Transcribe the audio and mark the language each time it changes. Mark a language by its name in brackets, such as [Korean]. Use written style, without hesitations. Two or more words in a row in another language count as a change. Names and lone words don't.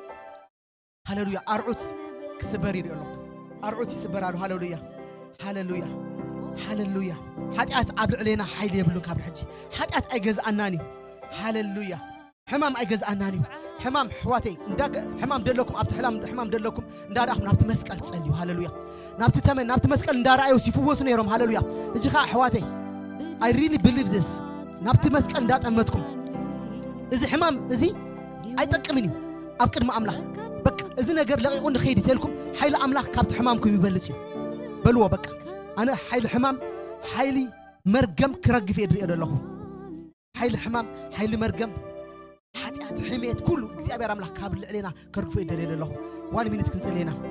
[Tigrinya] ሃሌሉያ ኣርዑት ክስበር ይርአ ኣሎ ኣርዑት ይስበራሉ ሃሌሉያ ሃሌሉያ ሃሌሉያ ሓጢአት ኣብ ልዕሊና ሓይሊ የብሉን ካብ ሕጂ ሓጢአት ኣይገዝኣናን እዩ ሃሌሉያ ሕማም ኣይገዝኣናን እዩ ሕማም ኣሕዋተይ ሕማም ደለኩም ኣብቲ ሕማም ደለኩም እንዳረኣኹም ናብቲ መስቀል ጸልዩ ሃሌሉያ ናብቲ ተመን ናብቲ መስቀል እንዳረኣዩ ሲፍወሱ ነይሮም ሃሌሉያ እጂ ከዓ ኣሕዋተይ [English] I really believe this [Tigrinya] ናብቲ መስቀል እንዳጠመትኩም እዚ ሕማም እዚ ኣይጠቅምን እዩ ኣብ ቅድሚ ኣምላኽ በቃ እዚ ነገር ለቂቑ ንኸይድ ተልኩም ሓይሊ ኣምላኽ ካብቲ ሕማምኩም ይበልጽ እዩ በልዎ በቃ ኣነ ሓይሊ ሕማም ሓይሊ መርገም ክረግፍ እየ ድሪኦ ዘለኹ ሓይሊ ሕማም ሓይሊ መርገም ሓጢአት ሕሜት ኩሉ እግዚአብሔር ኣምላኽ ካብ ልዕሊና ከርግፎ ይደልየ ዘለኹ 1 ሚኒት ክንጸልየና